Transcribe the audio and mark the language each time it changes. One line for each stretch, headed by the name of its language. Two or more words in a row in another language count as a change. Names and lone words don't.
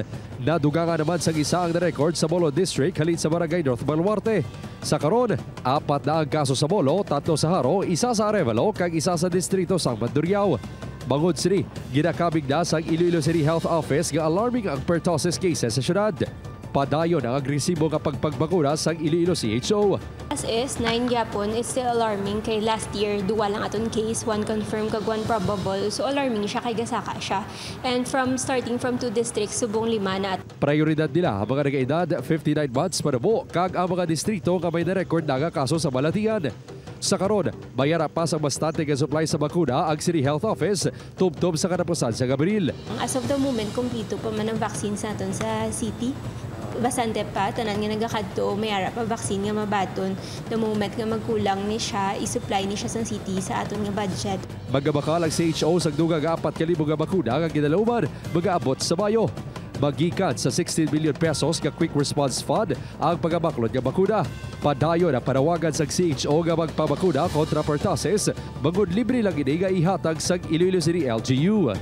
Hiligaynon: Nadugangan naman sang isa ang na-record sa Bolo District halin sa barangay North Baluarte. Sa karon, 4 na ang kaso sa Bolo, 3 sa Haro, isa sa Arevalo kag isa sa distrito sang Mandurriao. Bangod sini, ginakabig na sang Iloilo City Health Office nga alarming ang
English: pertussis cases
Hiligaynon: sa syudad. Padayon ang agresibo nga pagpagbakuna sa Iloilo CHO.
English: As is, 9 gyapon is still alarming kay last year,
Hiligaynon: duwa lang aton
English: case, 1 confirmed kag 1 probable.
Hiligaynon: So alarming siya kay gasaka siya.
English: And starting from 2 districts,
Hiligaynon: subong 5 na. Prioridad nila ang mga nag-edad 59 months panabo kag ang mga distrito nga may na-record na nga kaso sa balatian. Sa karon, bayara pa sa bastante nga supply sa bakuna ang City Health Office tubtob sa katapusan sa Abril.
English: As of the moment,
Hiligaynon: kompleto pa man ang vaccine sa aton sa city. Bastante pa, tanan nga nagakadto, may ara pa vaccine nga mabaton.
English: The moment
Hiligaynon: nga magkulang ni siya, isupply ni siya sa city sa aton nga budget. Magabakal ang CHO sa dugang 4,000 nga bakuna nga ginalauman, mag-aabot sa Mayo. Magikan sa 16 billion pesos nga Quick Response Fund ang pagabaklod nga bakuna. Padayon ang panawagan sa CHO nga magpabakuna kontra pertussis, bangod libre lang ini nga ihatag sa Iloilo City LGU.